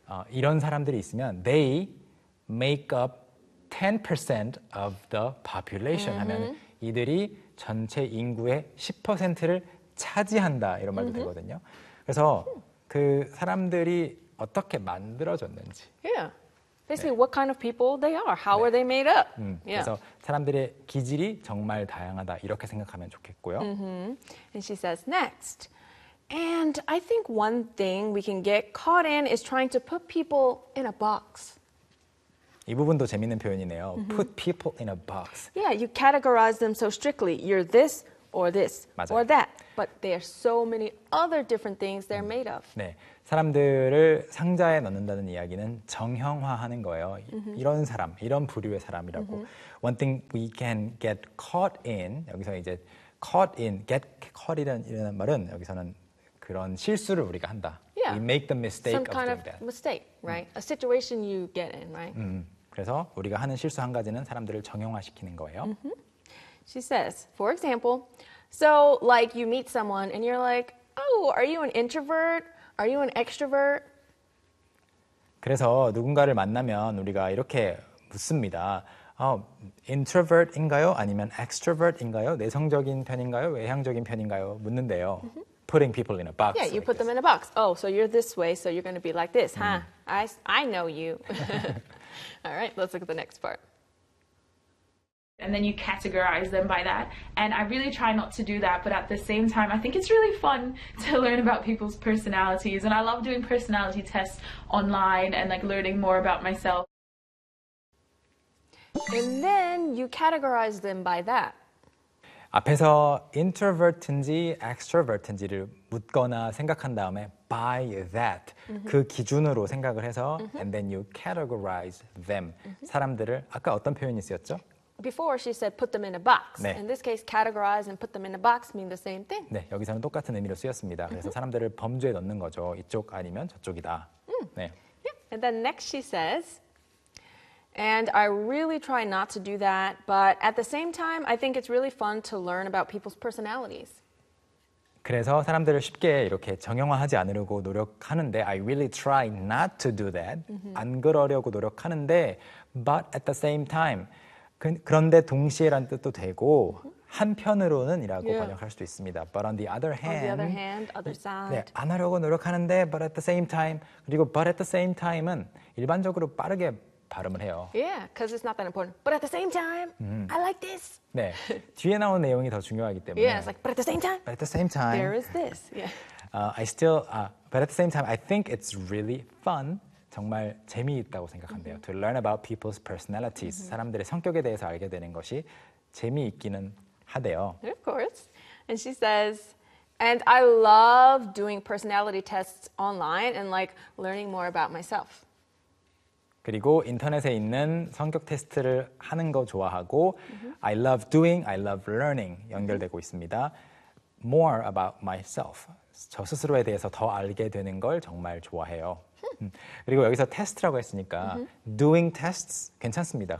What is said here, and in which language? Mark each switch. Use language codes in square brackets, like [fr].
[ko] 이런 사람들이 있으면 [en] they make up 10% of the population [ko] 하면 이들이 전체 인구의 10%를 차지한다 이런 말도 되거든요. 그래서 그 사람들이 어떻게 만들어졌는지. [en] Yeah. Basically, what kind of people they are? How are they made up? [ko] 그래서 사람들의 기질이 정말 다양하다 이렇게 생각하면 좋겠고요. [en] And she says next. And I think one thing we can get caught in is trying to put people in a box. [ko] 이 부분도 재밌는 표현이네요. [en] Put people in a box. Yeah, you categorize them so strictly. You're this or this [ko] 맞아요. [en] or that. But there are so many other different things they're made of. [ko] 네. 사람들을 상자에 넣는다는 이야기는 정형화하는 거예요. Mm-hmm. 이런 사람, 이런 부류의 사람이라고. [en] Mm-hmm. One thing we can get caught in, [ko] 여기서 이제 [en] caught in, get caught이라는 [ko] 말은 여기서는 그런 실수를 우리가 한다. [en] Yeah. We make the mistake Some of doing of that. Some kind of mistake, right? A situation you get in, right? [ko] 그래서 우리가 하는 실수 한 가지는 사람들을 정형화시키는 거예요. Mm-hmm. [en] She says, for example, so like you meet someone and you're like, oh, are you an introvert? Are you an extrovert? [ko] 그래서 누군가를 만나면 우리가 이렇게 묻습니다. 어, introvert인가요? 아니면 extrovert인가요? 내성적인 편인가요? 외향적인 편인가요? 묻는데요. Mm-hmm. [en] Putting people in a box. Yeah, you put them in a box. Oh, so you're this way, so you're going to be like this, huh? I know you. All right, let's look at the next part. And then you categorize them by that. And I really try not to do that, but at the same time, I think it's really fun to learn about people's personalities. And I love doing personality tests online and like learning more about myself. And then you categorize them by that. [ko] 앞에서 introvert인지 extrovert인지를 묻거나 생각한 다음에 [en] by that, [ko] mm-hmm. 그 기준으로 생각을 해서 mm-hmm. [en] and then you categorize them, [ko] mm-hmm. 사람들을, 아까 어떤 표현이 쓰였죠? [en] Before she said put them in a box. 네. In this case, categorize and put them in a box mean the same thing. [ko] 네, 여기서는 똑같은 의미로 쓰였습니다. 그래서 mm-hmm. 사람들을 범주에 넣는 거죠. 이쪽 아니면 저쪽이다. Mm. 네. Yeah. [en] And then next she says, And I really try not to do that, but at the same time, I think it's really fun to learn about people's personalities. [ko] 그래서 사람들을 쉽게 이렇게 정형화하지 않으려고 노력하는데, [en] I really try not to do that. [ko] Mm-hmm. 안 그러려고 노력하는데, [en] but at the same time, [ko] 그런데 동시에란 뜻도 되고, mm-hmm. 한편으로는이라고 yeah. 번역할 수도 있습니다. [en] But on the other hand, on the other hand, other side. [ko] 네, 안 하려고 노력하는데, [en] but at the same time, [ko] 그리고 but at the same time은 일반적으로 빠르게 발음을 해요. [en] Yeah, because it's not that important. But at the same time, I like this. [ko] 네, 뒤에 나온 내용이 더 중요하기 때문에. [en] Yeah, it's like, but at the same time. But at the same time. There is this. Yeah. But at the same time, I think it's really fun. [ko] 정말 재미있다고 생각한대요. [en] Mm-hmm. To learn about people's personalities. Mm-hmm. [ko] 사람들의 성격에 대해서 알게 되는 것이 재미있기는 하대요. [en] Of course. And she says, and I love doing personality tests online and like learning more about myself. [ko] 그리고 인터넷에 있는 성격 테스트를 하는 거 좋아하고 mm-hmm. [en] I love doing, I love learning [ko] 연결되고 [en] mm-hmm. [ko] 있습니다. [en] More about myself. [ko] 저 스스로에 대해서 더 알게 되는 걸 정말 좋아해요. 그리고 여기서 테스트라고 했으니까 mm-hmm. [en] doing tests [ko] 괜찮습니다.